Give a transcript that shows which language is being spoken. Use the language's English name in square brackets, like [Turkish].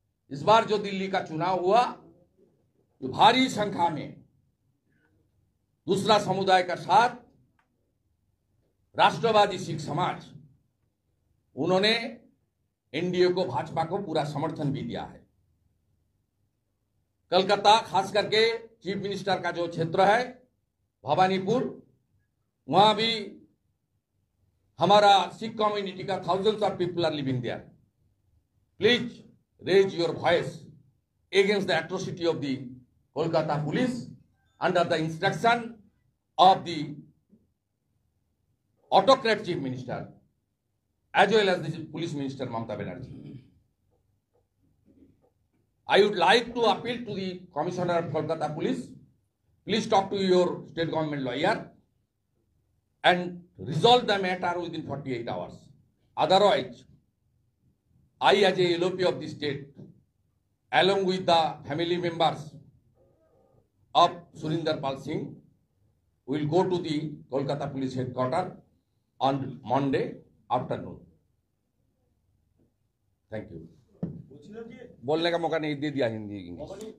[Hindi] इस बार जो दिल्ली का चुनाव हुआ, तो भारी संख्या में दूसरा समुदाय का साथ राष्ट्रवादी सिख समाज, उन्होंने एनडीए को, भाजपा को पूरा समर्थन भी दिया है। कलकत्ता, खास करके चीफ मिनिस्टर का जो क्षेत्र है भवानीपुर, वहां भी हमारा सिख कम्युनिटी का [English] thousands of people are living there. Please raise your voice against the atrocity of the Kolkata police under the instruction of the autocrat chief minister as well as the police minister Mamata Banerjee. I would like to appeal to the commissioner of Kolkata police. Please talk to your state government lawyer and resolve the matter within 48 hours. Otherwise, I as a LOP of the state, along with the family members of Surinder Pal Singh, will go to the Kolkata police headquarters on Monday afternoon. Thank you. [Hindi] बोलने का मौका नहीं दे दिया Hindi English.